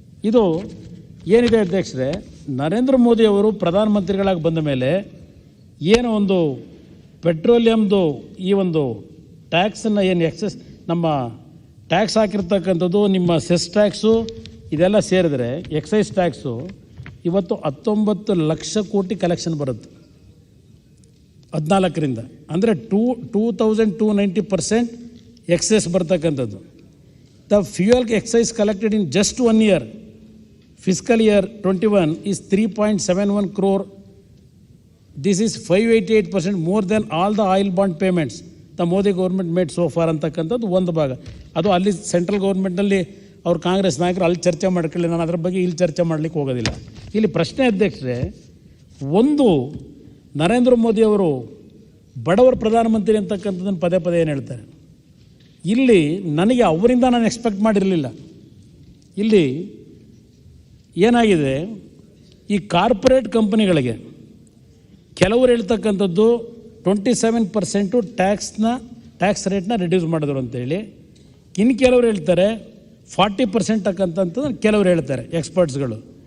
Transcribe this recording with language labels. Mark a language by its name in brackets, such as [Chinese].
[Kannada] ಇದು ಏನಿದೆ ಅಧ್ಯಕ್ಷರೇ, ನರೇಂದ್ರ ಮೋದಿ ಅವರು ಪ್ರಧಾನಮಂತ್ರಿಗಳಾಗಿ ಬಂದ ಮೇಲೆ ಏನೋ ಒಂದು ಪೆಟ್ರೋಲಿಯಮ್ದು ಈ ಒಂದು ಟ್ಯಾಕ್ಸನ್ನು ಏನು ಎಕ್ಸೆಸ್ ನಮ್ಮ ಟ್ಯಾಕ್ಸ್ ಹಾಕಿರ್ತಕ್ಕಂಥದ್ದು, ನಿಮ್ಮ ಸೆಸ್ ಟ್ಯಾಕ್ಸು ಇದೆಲ್ಲ ಸೇರಿದ್ರೆ ಎಕ್ಸೈಸ್ ಟ್ಯಾಕ್ಸು ಇವತ್ತು 19 ಲಕ್ಷ ಕೋಟಿ ಕಲೆಕ್ಷನ್ ಬರುತ್ತೆ 14ರಿಂದ. ಅಂದರೆ 2290% ಎಕ್ಸೈಸ್ ಬರ್ತಕ್ಕಂಥದ್ದು. [English] The fuel excise collected in just 1 year, fiscal year 21 is 3.71 crore. This is 588% more than all the oil bond payments the Modi government made so far [Kannada] ಅಂತಕ್ಕಂಥದ್ದು ಒಂದು ಭಾಗ. ಅದು ಅಲ್ಲಿ ಸೆಂಟ್ರಲ್ ಗೌರ್ಮೆಂಟ್ನಲ್ಲಿ ಅವ್ರು ಕಾಂಗ್ರೆಸ್ ನಾಯಕರು ಅಲ್ಲಿ ಚರ್ಚೆ ಮಾಡ್ಕೊಳ್ಳಿ, ನಾನು ಅದರ ಬಗ್ಗೆ ಇಲ್ಲಿ ಚರ್ಚೆ ಮಾಡಲಿಕ್ಕೆ ಹೋಗೋದಿಲ್ಲ. ಇಲ್ಲಿ ಪ್ರಶ್ನೆ ಅಧ್ಯಕ್ಷರೇ, ಒಂದು ನರೇಂದ್ರ ಮೋದಿ ಅವರು ಬಡವರ ಪ್ರಧಾನಮಂತ್ರಿ ಅಂತಕ್ಕಂಥದ್ದನ್ನು ಪದೇ ಪದೇ ಏನು ಹೇಳ್ತಾರೆ. ಇಲ್ಲಿ ನನಗೆ ಅವರಿಂದ ನಾನು ಎಕ್ಸ್ಪೆಕ್ಟ್ ಮಾಡಿರಲಿಲ್ಲ. ಇಲ್ಲಿ ಏನಾಗಿದೆ, ಈ ಕಾರ್ಪೊರೇಟ್ ಕಂಪನಿಗಳಿಗೆ ಕೆಲವರು ಹೇಳ್ತಕ್ಕಂಥದ್ದು 27% ಟ್ಯಾಕ್ಸ್ ರೇಟ್ನ ರಿಡ್ಯೂಸ್ ಮಾಡಿದ್ರು ಅಂತೇಳಿ, ಇನ್ನು ಕೆಲವರು ಹೇಳ್ತಾರೆ 40% ಅಂತಂತಂದ್ರೆ ಕೆಲವರು ಹೇಳ್ತಾರೆ ಎಕ್ಸ್ಪರ್ಟ್ಸ್ಗಳು.